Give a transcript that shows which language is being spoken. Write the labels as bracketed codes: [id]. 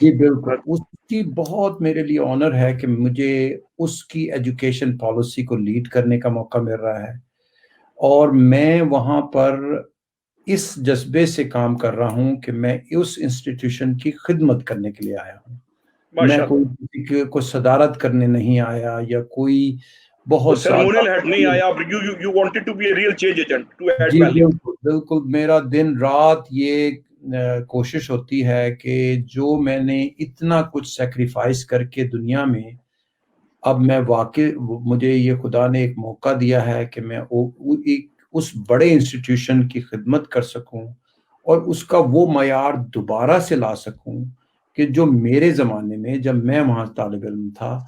[ur] جی بالکل، اس کی بہت میرے لیے آنر ہے کہ مجھے اس کی ایجوکیشن پالیسی کو لیڈ کرنے کا موقع مل رہا ہے، اور میں وہاں پر اس جذبے سے کام کر رہا ہوں کہ میں اس انسٹیٹیوشن کی خدمت کرنے کے لیے آیا ہوں. میں کوئی کو صدارت کرنے نہیں آیا یا کوئی بہت سیریمونیل ہیڈ نہیں آیا. [en] You wanted to be a real change agent to add [ur] جی [en] value. [ur] بالکل. میرا دن رات یہ کوشش ہوتی ہے کہ جو میں نے اتنا کچھ سیکریفائس کر کے دنیا میں، اب میں مجھے یہ خدا نے ایک موقع دیا ہے کہ میں اس بڑے انسٹیٹیوشن کی خدمت کر سکوں اور اس کا وہ معیار دوبارہ سے لا سکوں کہ جو میرے زمانے میں جب میں وہاں طالب علم تھا